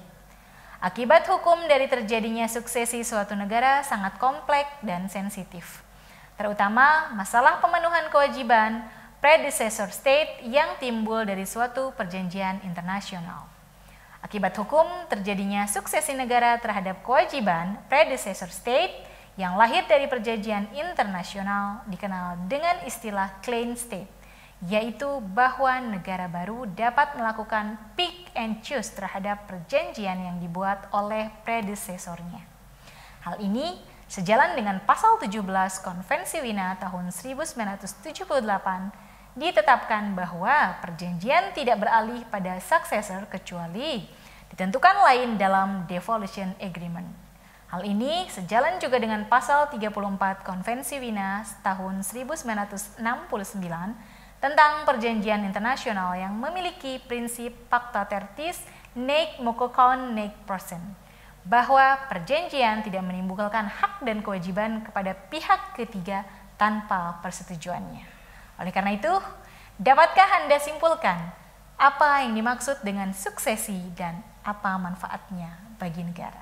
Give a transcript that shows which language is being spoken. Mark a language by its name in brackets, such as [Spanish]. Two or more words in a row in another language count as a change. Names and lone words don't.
[Indonesian] Akibat hukum dari terjadinya suksesi suatu negara sangat kompleks dan sensitif, terutama masalah pemenuhan kewajiban [English] predecessor state [Indonesian] yang timbul dari suatu perjanjian internasional. Akibat hukum terjadinya suksesi negara terhadap kewajiban [English] predecessor state [Indonesian] yang lahir dari perjanjian internasional dikenal dengan istilah [English] clean state, [Indonesian] yaitu bahwa negara baru dapat melakukan [English] pick and choose [Indonesian] terhadap perjanjian yang dibuat oleh predecessornya. Hal ini sejalan dengan pasal 17 Konvensi Wina tahun 1978 ditetapkan bahwa perjanjian tidak beralih pada successor kecuali ditentukan lain dalam [English] devolution agreement. [Indonesian] Hal ini sejalan juga dengan pasal 34 Konvensi Wina tahun 1969 tentang perjanjian internasional yang memiliki prinsip [Latin] pacta tertis nec mococon nec prosen, [Indonesian] bahwa perjanjian tidak menimbulkan hak dan kewajiban kepada pihak ketiga tanpa persetujuannya. Oleh karena itu, dapatkah Anda simpulkan apa yang dimaksud dengan suksesi dan apa manfaatnya bagi negara?